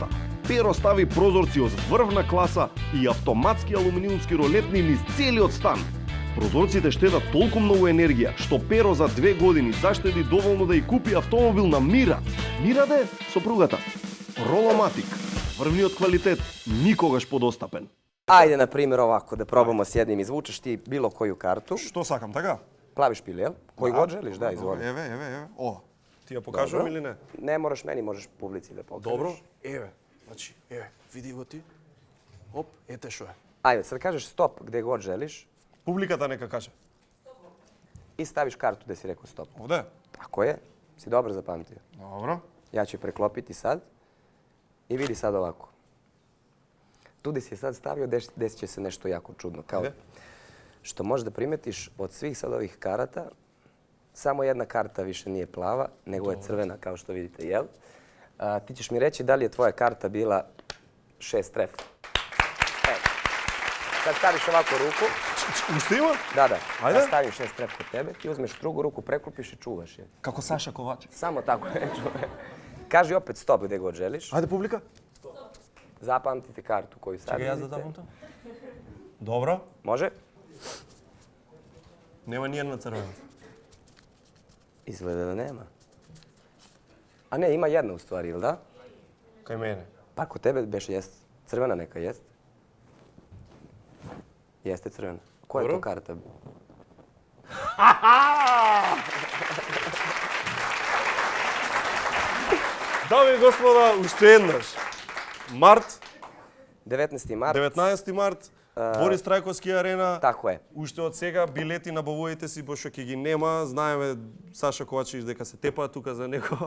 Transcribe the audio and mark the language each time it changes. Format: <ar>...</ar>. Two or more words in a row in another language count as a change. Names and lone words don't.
<mk>Перо стави прозорци од врвна класа и автоматски алуминиумски ролетни низ целиот стан. Прозорците штедат толку многу енергија, што Перо за 2 години заштеди доволно да ја купи автомобил на Мира. Мираде, сопругата. Роломатик. Врвниот квалитет, никогаш подостапен.</mk> <sr>Ajde, na primjer, ovako, da probamo s jednim. Izvučeš ti bilo koju kartu,</sr> <mk>Што сакам, така?</mk> <sr>plavi špil, jel? Koji god želiš, da, izvoli.</sr> <mk>Еве. О, ти ја покажувам или не?</mk> <sr>Ne moraš meni, možeš publici da pokažeš.</sr> <mk>Добро, еве. Значи, еве, види го ти. Оп, ете што е.</mk> <sr>Ajde, sad kažeš stop gde god želiš</sr> <mk>Публиката нека каже.</mk> <sr>i staviš kartu gde si rekao stop.</sr> <mk>Овде?</mk> <sr>Tako je, si dobro zapamtio.</sr> <mk>Добро.</mk> <sr>Ja ću je preklopiti sad i vidi sad ovako. Tu gde si je sad stavio, desit će se nešto jako čudno. Kao Ajde. što možeš da primetiš od svih sad ovih karata, samo jedna karta više nije plava, nego je crvena, kao što vidite, jel? Ti ćeš mi reći da li je tvoja karta bila 6 tref. Evo. Sad staviš ovako ruku.</sr> <mk>Уште има?</mk> <sr>Da. Ajde. Ja stavim 6 tref kod tebe, ti uzmeš drugu ruku, preklopiš i čuvaš je.</sr> <mk>Како Саша Ковачев.</mk> <sr>Samo tako je čuvaj. Kaži opet stop gde god želiš.</sr> <mk>Ајде, публика.</mk> <sr>Zapamtite kartu koju sad</sr> <mk>Чекај, јас да</mk> <sr>vidite.</sr> <mk>давам тоа. Добро.</mk> <sr>Može?</sr> <mk>Нема ни една црвена.</mk> <sr>Izgleda da nema. A ne, ima jedna u stvari, ili da?</sr> <mk>Кај мене.</mk> <sr>Pa kod tebe beš jest. Crvena neka jest. Jeste crvena. Koja je to Dobro. karta?</sr> <mk>Дами и господа, уште еднаш. Март, 19. март. 19 март, Борис Трајковски арена.</mk> <sr>Тако е.</sr> <mk>Уште од сега билети набавувајте си, пошто ќе ги нема. Знаеме Саша Ковачевиќ дека се тепа тука за него.</mk>